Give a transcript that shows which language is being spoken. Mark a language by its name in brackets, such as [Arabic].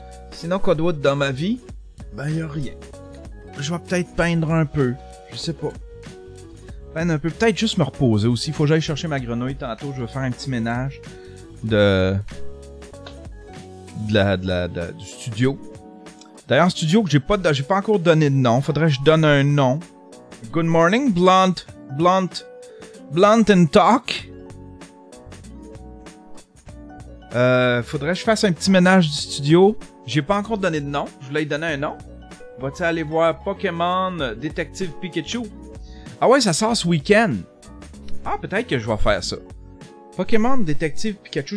[French] Sinon, quoi d'autre dans ma vie? Ben, y a rien. Je vais peut-être peindre un peu. Je sais pas. Peindre un peu. Peut-être juste me reposer aussi. Faut que j'aille chercher ma grenouille tantôt. Je vais faire un petit ménage du studio. D'ailleurs, studio que j'ai pas encore donné de nom. Faudrait que je donne un nom. [English] Good morning, Blunt and Talk. [French] Faudrait que je fasse un petit ménage du studio. J'ai pas encore donné de nom. Je voulais lui donner un nom. Vas-tu aller voir Pokémon Détective Pikachu? Ah ouais, ça sort ce week-end. Ah, peut-être que je vais faire ça. Pokémon Détective Pikachu.